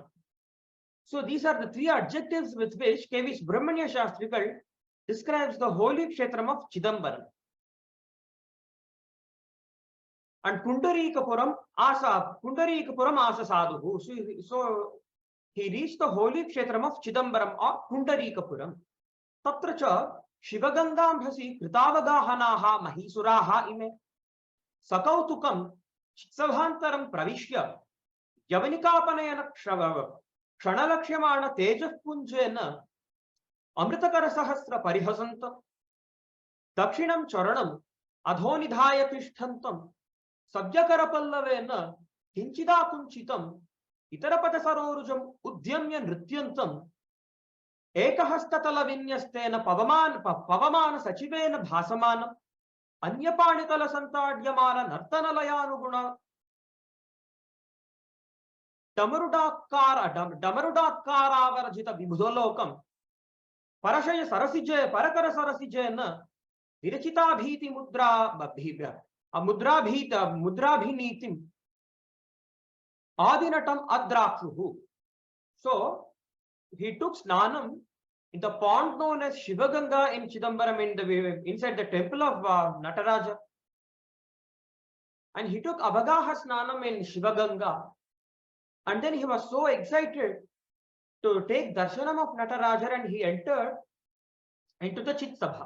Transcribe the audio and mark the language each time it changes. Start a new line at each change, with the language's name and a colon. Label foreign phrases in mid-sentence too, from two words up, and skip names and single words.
English: So these are the three adjectives with which K.V. Subramanya Shastrikal describes the holy Kshetram of Chidambaram. And Pundarikapuram Asa Sadhu. So he reached the holy Kshetram of Chidambaram or Pundarikapuram.
Sanskrit: तत्र च शिवगङ्गाम्भसि कृतावगाहनः महीसुरः इमे सकौतुकं चित्सभान्तरं प्रविश्य यवनिकापनयन क्षणलक्ष्यमाण तेजः पुञ्जेन अमृतकर सहस्र परिहसन्तं दक्षिणं चरणम् अधो निधाय तिष्ठन्तं सव्यकर पल्लवेन किञ्चिद् आकुञ्चितम् इतरपाद सरोरुहम् उद्यम्य नृत्यन्तम् एकहस्ततल विन्यस्तेन पवमान सचिवेन भासमानम् अन्यपाणितल सन्ताड्यमान नर्तनलयानुगुण डमरुकारवर्जित विबुधलोकं परशय सरसिजे परकर सरसिजे न विरचित भीति मुद्राभिनीतिम् आदिनाथम् अद्राक्षुः.
English: So he took snanam in the pond known as Shivaganga in Chidambaram inside the temple of Nataraja. And he took
Sanskrit: अवगाह स्नानम्
English: in Shivaganga. And then he was so excited to take darshanam of Nataraja and he entered into the Chitsabha.